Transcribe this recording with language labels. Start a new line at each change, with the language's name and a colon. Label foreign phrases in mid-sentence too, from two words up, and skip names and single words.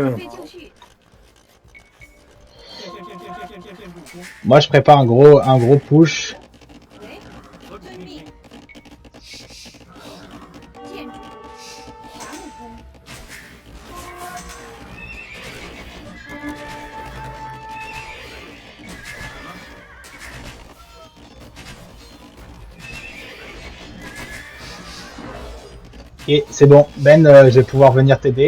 Chinese: 准备就绪，建筑工，
French: Moi, je prépare un gros push.
Chinese: 喂，何种命令？建筑工，伐木工，
French: Et c'est bon. Ben, je vais pouvoir venir t'aider.